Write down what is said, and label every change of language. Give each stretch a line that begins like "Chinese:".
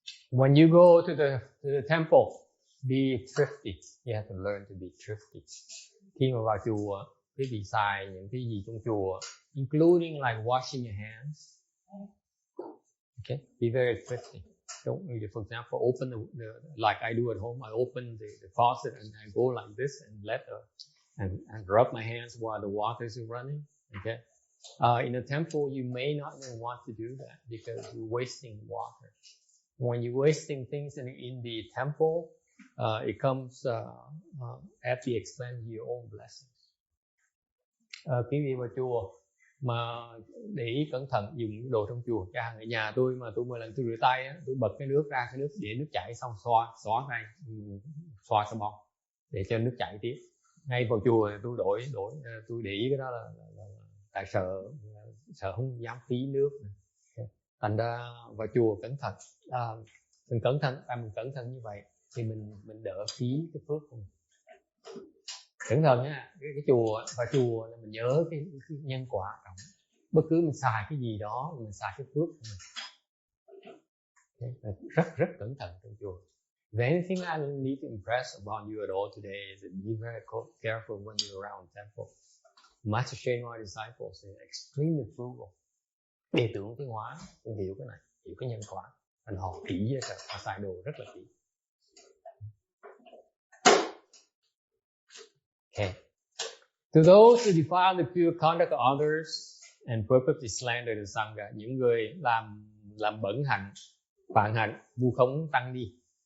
English: When you go to the temple, be thrifty. You have to learn to be thrifty.
Vietnamese: Khi mà vào chùa, quý vị xài những cái gì trong chùa,
English: including like washing your hands. Okay, be very thrifty. Don't, for example, open the like I do at home. I open the faucet and I go like this and and rub my hands while the water is running. Okay. In a temple, you may not want to do that because you're wasting water. When you're wasting things in the temple, it comes at the expense of your own blessings.
Vietnamese: Quý vị vào chùa mà để ý cẩn thận dùng đồ trong chùa. Chẳng hạn ở nhà tôi mà tôi mỗi lần tôi rửa tay á, tôi bật cái nước ra, cái nước để nước chảy xong xóa tay, xoa xà bông để cho nước chảy tiếp. Ngay vào chùa tôi đổi tôi để ý cái đó là tại sợ không dám phí nước. Thành ra vào chùa cẩn thận, mình cẩn thận như vậy thì mình đỡ phí cái phước của mình. Cẩn thận nha, cái chùa vào chùa là mình nhớ cái nhân quả trọng. Bất cứ mình xài cái gì đó mình xài cái phước của mình. Rất cẩn thận trong chùa.
English: The anything I need to impress upon you at all today is that be very careful when you're around the temple. Master Shenhua disciples are extremely frugal.
Vietnamese: Đệ tử Tiến Hóa cũng hiểu cái này, hiểu cái nhân quả, thành họ kỹ vậy, họ xài đồ rất là kỹ.
English: Okay. To those who defile the pure conduct of others and purposely slander the sangha,
Vietnamese: những người làm bẩn hạnh, phản hạnh, vu khống tăng ni.